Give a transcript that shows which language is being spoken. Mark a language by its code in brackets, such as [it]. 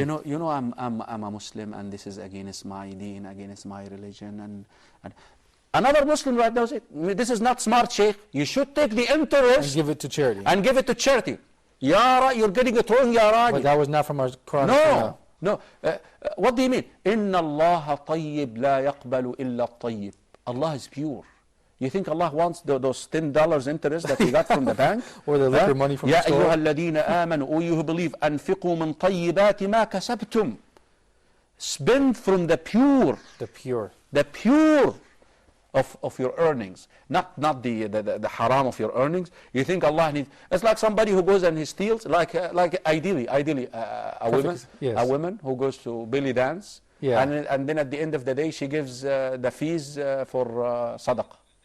[en] You know, I'm a Muslim, and this is against my deen, against my religion, and another Muslim right now said, this is not smart, Sheikh. You should take the interest and give it to charity. and give it to charity. You're getting it wrong, Ya Rajil. But that was not from our Quran. No. What do you mean? [ar] إن الله طيب لا يقبل إلا الطيب. [en] Allah is pure. You think Allah wants those $10 interest that he got from the bank? Or the liquor money from the store? [ar] يا أيها الذين آمنوا, [en] O you who believe, [ar] أنفقوا من طيبات ما كسبتم. [en] Spend from the pure. The pure of your earnings, not the haram of your earnings. You think Allah needs? It's like somebody who goes and he steals, like ideally a woman who goes to belly dance, and then at the end of the day she gives the fees for sadaqah.